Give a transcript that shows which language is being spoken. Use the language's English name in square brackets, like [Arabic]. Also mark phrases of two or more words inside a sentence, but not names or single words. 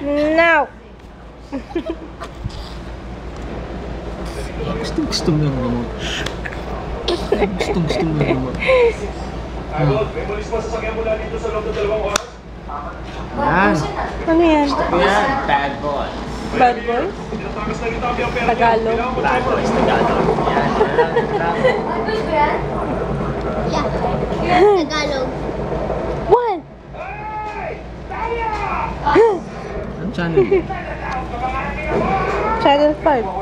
[Filipino] No! Gusto mo yung remote. Gusto mo yung remote. Yan. Ano yan? Yan, [English] bad boy. Bad boy? Tagalog? Bad boys, Tagalog. Yan. Yeah. Tagalog. What? [Filipino] Ang channel? Channel 5.